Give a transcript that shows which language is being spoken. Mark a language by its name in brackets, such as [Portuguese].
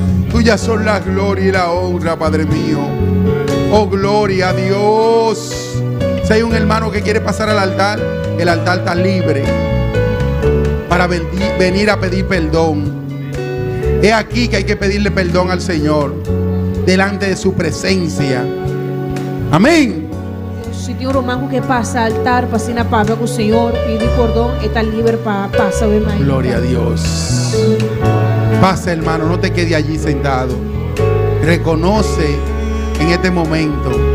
[Spanish] Tuyas son la gloria y la honra, Padre mío. Oh, gloria a Dios. Si hay un hermano que quiere pasar al altar, el altar está libre para venir a pedir perdón. Es aquí que hay que pedirle perdón al Señor, delante de su presencia. Amén. [Portuguese] Se tem um irmão que passa ao altar, para assinar a palavra com o Senhor, pedir perdão, está livre para passar o irmão. [Spanish] Gloria a Dios. Pasa, hermano, no te quede allí sentado. Reconoce en este momento.